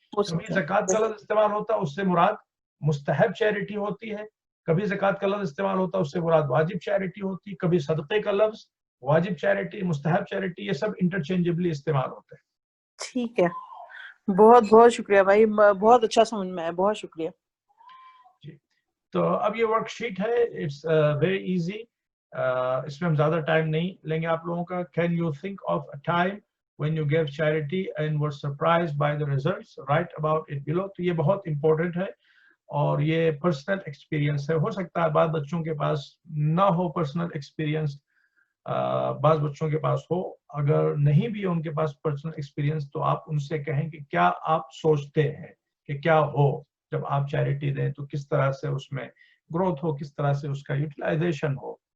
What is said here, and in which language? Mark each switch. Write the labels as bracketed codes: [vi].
[ur] کبھی زکوٰۃ کا لفظ استعمال ہوتا ہے اس سے مراد مستحب چیریٹی ہوتی ہے, کبھی زکوٰۃ کا لفظ استعمال ہوتا ہے اس سے مراد واجب چیریٹی ہوتی ہے, کبھی صدقے کا لفظ, واجب چیریٹی, مستحب چیریٹی, یہ سب انٹرچینجبلی استعمال ہوتے ہیں. ٹھیک ہے, بہت شکریہ بھائی, بہت اچھا سمجھ میں آیا, بہت شکریہ. جی, تو اب یہ ورک شیٹ ہے, [en] it's very easy, [ur] اس میں ہم زیادہ ٹائم نہیں لیں گے آپ لوگوں کا. [en] Can you think of a time when you gave charity and were surprised by the results, write about it below. [ur] تو یہ بہت امپورٹنٹ ہے اور یہ پرسنل ایکسپیرینس ہے. ہو سکتا ہے بعض بچوں کے پاس نہ ہو پرسنل ایکسپیرینس, بعض بچوں کے پاس ہو. اگر نہیں بھی ان کے پاس پرسنل ایکسپیرینس تو آپ ان سے کہیں کہ کیا آپ سوچتے ہیں کہ کیا ہو جب آپ چیریٹی دیں, تو کس طرح سے اس میں گروتھ ہو, کس طرح سے اس کا یوٹیلائزیشن ہو.